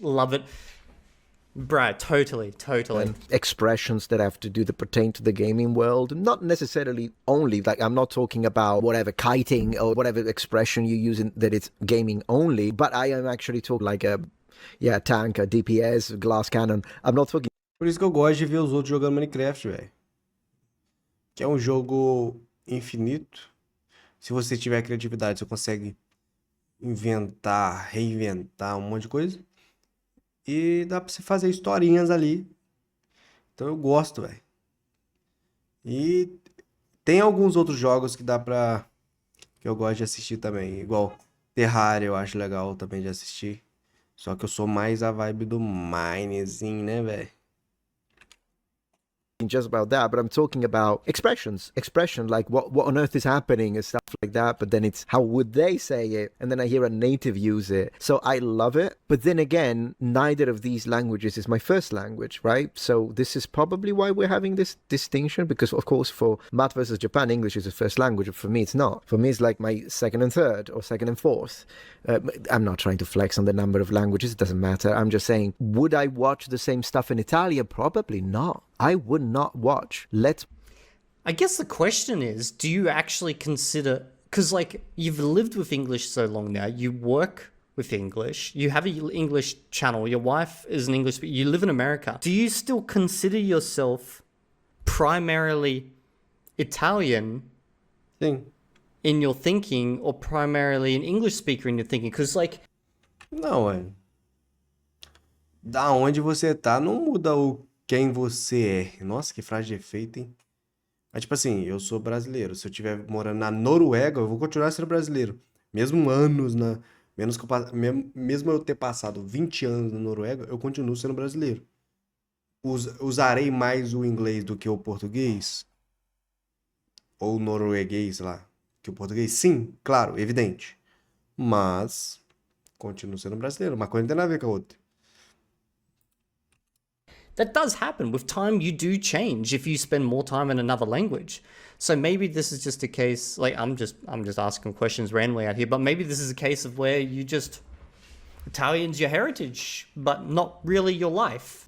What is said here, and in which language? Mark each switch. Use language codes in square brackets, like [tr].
[en] Love it. Bruh, totally. And expressions that have to do that pertain to the gaming world. Not necessarily only, like I'm not talking about whatever kiting or whatever expression you use in, that it's gaming only, but I am actually talking like a tank, a DPS, glass cannon. I'm not talking. [pt] Por isso que eu gosto de ver os outros jogando Minecraft, velho. Que é um jogo infinito. Se você tiver criatividade, você consegue inventar, reinventar um monte de coisa. E dá pra você fazer historinhas ali. Então eu gosto, velho. E tem alguns outros jogos que dá pra... que eu gosto de assistir também. Igual Terraria, eu acho legal também de assistir. Só que eu sou mais a vibe do Minezinho, né, velho? [en] Just about that, but I'm talking about expression, like what on earth is happening and stuff like that, but then it's how would they say it, and then I hear a native use it, so I love it. But then again, neither of these languages is my first language, right? So this is probably why we're having this distinction, because of course for Matt versus Japan, English is the first language, but for me it's not. For me it's like my second and third or second and fourth. I'm not trying to flex on the number of languages, it doesn't matter. I'm just saying, would I watch the same stuff in Italian? Probably not. I would not watch. I guess the question is, do you actually consider, because like you've lived with English so long now, you work with English, you have an English channel, your wife is an English speaker, you live in America. Do you still consider yourself primarily Italian [pt] Sim. [en] in your thinking or primarily an English speaker in your thinking? Because like, [pt] Não, é. Da onde você tá não muda o quem você é. Nossa, que frase de efeito, hein? Mas, tipo assim, eu sou brasileiro. Se eu estiver morando na Noruega, eu vou continuar sendo brasileiro. Mesmo anos na. Menos que eu, mesmo eu ter passado 20 anos na Noruega, eu continuo sendo brasileiro. Usarei mais o inglês do que o português? Ou o norueguês lá? Que o português? Sim, claro, evidente. Mas continuo sendo brasileiro. Uma coisa não tem nada a ver com a outra. [en] that does happen. With time, you do change if you spend more time in another language. So maybe this is just a case, like I'm just asking questions randomly out here, but maybe this is a case of where you just, Italian's your heritage, but not really your life.